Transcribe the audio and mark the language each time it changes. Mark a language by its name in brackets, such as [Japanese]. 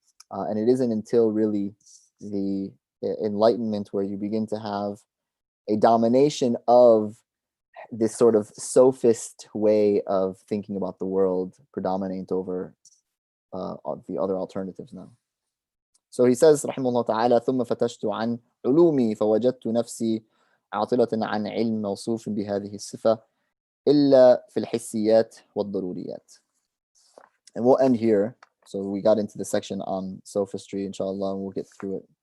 [English] And it isn't until really the Enlightenment where you begin to have a domination of this sort of sophist way of thinking about the world predominate over the other alternatives now. So he says, [Arabic] rahimahullah ta'ala, ثم فتشت عن علومي فوجدت نفسي عاطلة عن علم موصوف بهذه الصفة إلا في الحسيات والضروريات. [English] And we'll end here. So we got into the section on sophistry, inshallah, and we'll get through it.